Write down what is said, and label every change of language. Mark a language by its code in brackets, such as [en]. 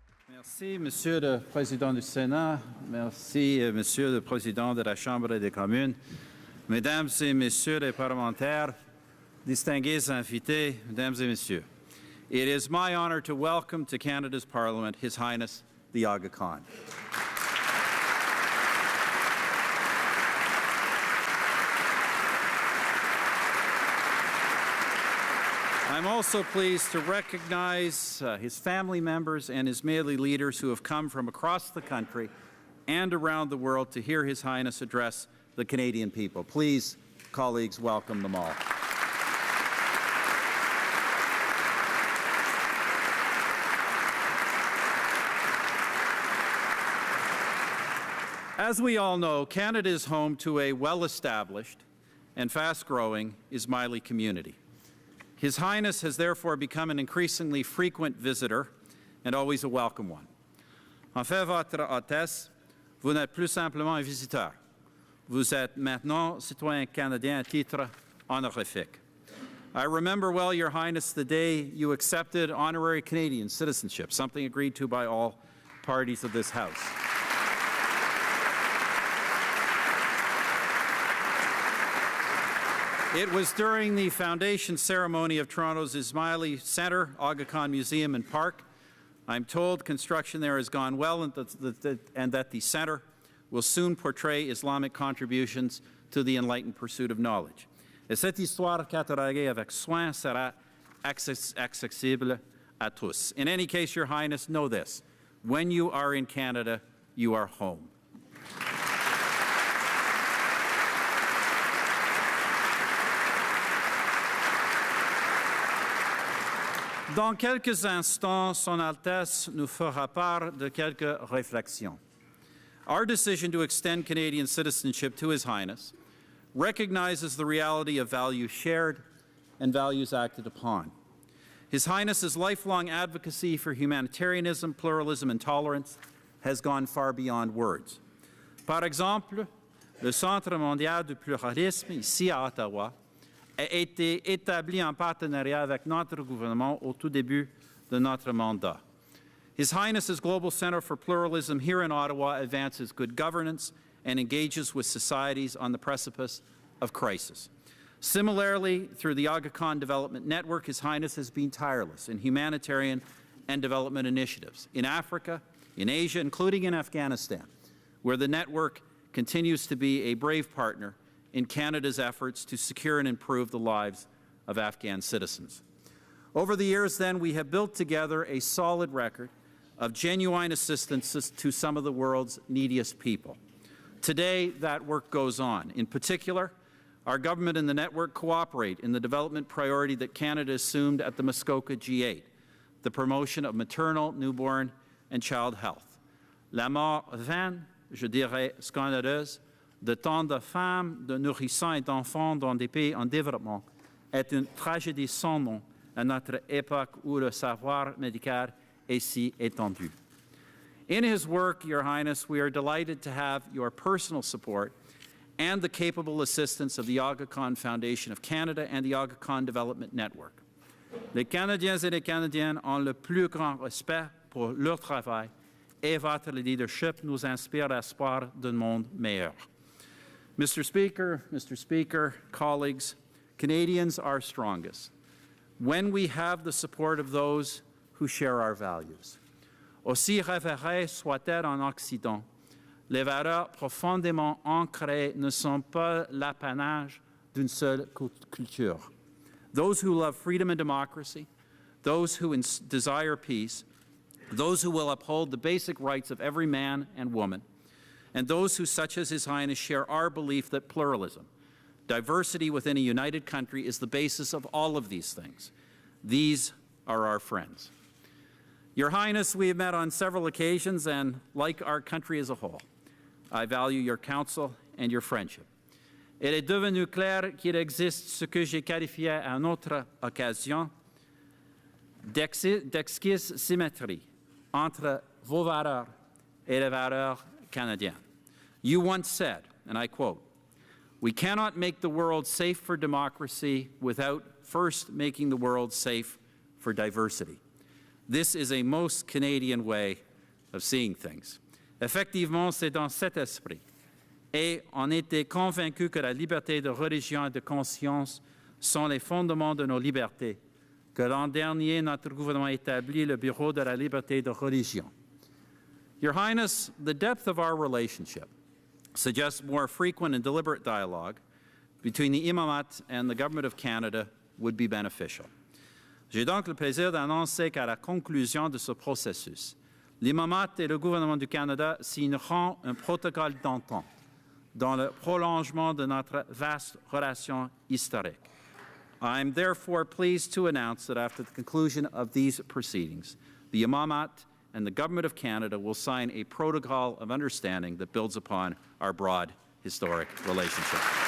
[fr] Merci, Monsieur le Président du Sénat. Merci, Monsieur le Président de la Chambre des communes. Mesdames et Messieurs les parlementaires, distingués invités, Mesdames et Messieurs. [en] It is my honor to welcome to Canada's Parliament His Highness the Aga Khan. I'm also pleased to recognize his family members and Ismaili leaders who have come from across the country and around the world to hear His Highness address the Canadian people. Please, colleagues, welcome them all. As we all know, Canada is home to a well-established and fast-growing Ismaili community. His Highness has therefore become an increasingly frequent visitor and always a welcome one. [fr] En fait, Votre Hôtesse, vous n'êtes plus simplement un visiteur. Vous êtes maintenant citoyen canadien à titre honorifique. [en] I remember well, Your Highness, the day you accepted honorary Canadian citizenship, something agreed to by all parties of this House. It was during the foundation ceremony of Toronto's Ismaili Centre, Aga Khan Museum and Park. I'm told construction there has gone well and that the centre will soon portray Islamic contributions to the enlightened pursuit of knowledge. [fr] Et cette histoire cataloguée avec soin sera accessible à tous. [en] In any case, Your Highness, know this. When you are in Canada, you are home. [fr] Dans quelques instants, Son Altesse nous fera part de quelques réflexions. [en] Our decision to extend Canadian citizenship to His Highness recognizes the reality of values shared and values acted upon. His Highness's lifelong advocacy for humanitarianism, pluralism, and tolerance has gone far beyond words. [fr] Par exemple, le Centre mondial du pluralisme, ici à Ottawa, a été établi en partenariat avec notre gouvernement au tout début de notre mandat. [en] His Highness's Global Centre for Pluralism here in Ottawa advances good governance and engages with societies on the precipice of crisis. Similarly, through the Aga Khan Development Network, His Highness has been tireless in humanitarian and development initiatives in Africa, in Asia, including in Afghanistan, where the network continues to be a brave partner in Canada's efforts to secure and improve the lives of Afghan citizens. Over the years, then, we have built together a solid record of genuine assistance to some of the world's neediest people. Today, that work goes on. In particular, our government and the network cooperate in the development priority that Canada assumed at the Muskoka G8, the promotion of maternal, newborn, and child health. [fr] La mort vaine, je dirais scandaleuse, de tant de femmes, de nourrissons et d'enfants dans des pays en développement est une tragédie sans nom à notre époque où le savoir médical est si étendu. [en] In his work, Your Highness, we are delighted to have your personal support and the capable assistance of the Aga Khan Foundation of Canada and the Aga Khan Development Network. [fr] Les Canadiens et les Canadiennes ont le plus grand respect pour leur travail et votre leadership nous inspire l'espoir d'un monde meilleur. [en] Mr. Speaker, colleagues, Canadians are strongest when we have the support of those who share our values. [fr] Aussi révérées soient-elles en Occident, les valeurs profondément ancrées ne sont pas l'apanage d'une seule culture. [en] Those who love freedom and democracy, those who desire peace, those who will uphold the basic rights of every man and woman, and those who, such as His Highness, share our belief that pluralism, diversity within a united country, is the basis of all of these things. These are our friends. Your Highness, we have met on several occasions, and like our country as a whole, I value your counsel and your friendship. [fr] Il est devenu clair qu'il existe ce que j'ai qualifié à une autre occasion d'exquise symétrie entre vos valeurs et les valeurs canadiennes. [en] You once said, and I quote, "We cannot make the world safe for democracy without first making the world safe for diversity." This is a most Canadian way of seeing things. [fr] Effectivement, c'est dans cet esprit. Et on était convaincus que la liberté de religion et de conscience sont les fondements de nos libertés, que l'an dernier, notre gouvernement établit le Bureau de la liberté de religion. [en] Your Highness, the depth of our relationship suggests more frequent and deliberate dialogue between the Imamat and the Government of Canada would be beneficial. [fr] J'ai donc le plaisir d'annoncer qu'à la conclusion de ce processus, l'Imamat et le gouvernement du Canada signeront un protocole d'entente dans le prolongement de notre vaste relation historique. [en] I am therefore pleased to announce that after the conclusion of these proceedings, the Imamat and the Government of Canada will sign a protocol of understanding that builds upon our broad historic relationship.